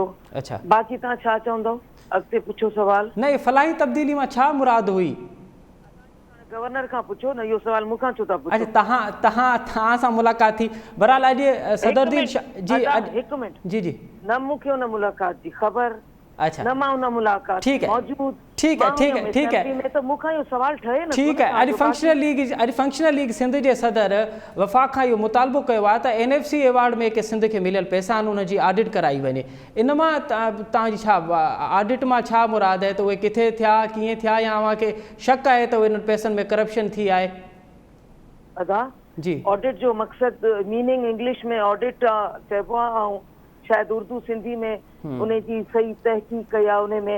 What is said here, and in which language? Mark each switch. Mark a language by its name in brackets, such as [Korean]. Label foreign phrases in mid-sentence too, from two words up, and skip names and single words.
[Sindhi] बाक़ी तव्हां छा चवंदव, अॻिते पुछो सवाल। न, फलाही तब्दीली मां छा मुराद हुई? गवर्नर खां पुछो न, इहो सवाल मूंखां छो था पुछो? अच्छा, तव्हां सां मुलाक़ात थी, बहरहाल अॼु सदरुद्दीन जी, हिकु मिनट जी, न मूंखे हुन मुलाक़ात जी ख़बर अच्छा न मां उन मुलाक़ात [Urdu] ٹھیک ہے. [Sindhi] मौजूद [Urdu] ٹھیک ہے، ٹھیک ہے، ٹھیک ہے. [Sindhi] में तो मूंखां इहो सवाल ठहे न [Urdu] ٹھیک ہے. [Sindhi] अॼु फंक्शनल लीग सिंध जे सदर वफ़ाक़ खां इहो मुतालबो कयो आहे त NFC अवार्ड में के सिंध खे मिलियल पैसा आहिनि उनजी ऑडिट कराई वञे। इन मां तव्हांजी छा ऑडिट मां छा मुराद आहे त उहे किथे थिया, कीअं थिया, या अव्हांखे शक आहे त उन्हनि पैसनि में करप्शन थी आहे? अदा जी ऑडिट जो मक़सद [English] meaning English [Sindhi] में ऑडिट चइबो आहे ऐं शायदि उर्दू सिंधी में उनजी सही तहक़ीक़ या उन में